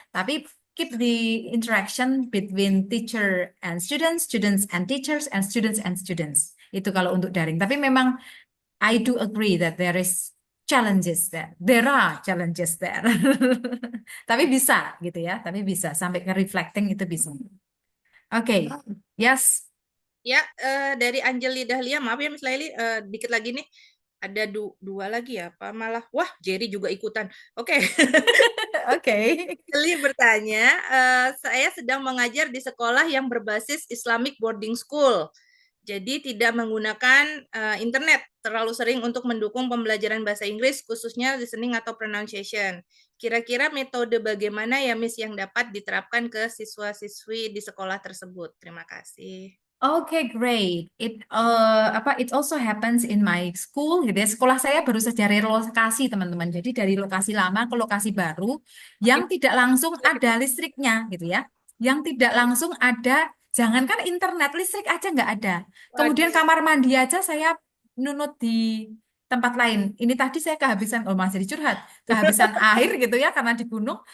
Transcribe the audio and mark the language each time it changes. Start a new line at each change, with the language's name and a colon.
English: Tapi keep the interaction between teacher and students, students and teachers, and students and students.
Indonesian: Itu kalau untuk daring. Tapi memang
English: I do agree that there is challenges there. There are challenges there.
Indonesian: Tapi bisa gitu ya. Tapi bisa sampai ke reflecting itu bisa.
English: Oke, yes.
Indonesian: Ya, dari Anjeli Dahlia, maaf ya Miss Laili, dikit lagi nih. Ada dua lagi ya, apa malah? Wah, Jerry juga ikutan. Oke. Oke. Anjeli bertanya, saya sedang mengajar di sekolah yang berbasis Islamic boarding school. Jadi tidak menggunakan internet terlalu sering untuk mendukung pembelajaran bahasa Inggris, khususnya listening atau pronunciation. Kira-kira metode bagaimana ya Miss yang dapat diterapkan ke siswa-siswi di sekolah tersebut? Terima kasih.
English: Okay, great. It also happens in my school
Indonesian: gitu ya. Sekolah saya baru saja relokasi, teman-teman. Jadi dari lokasi lama ke lokasi baru yang tidak langsung ada listriknya gitu ya. Yang tidak langsung ada, jangankan internet, listrik aja nggak ada. Kemudian kamar mandi aja saya nunut di tempat lain. Ini tadi saya kehabisan, oh masih dicurhat, kehabisan air gitu ya karena di gunung.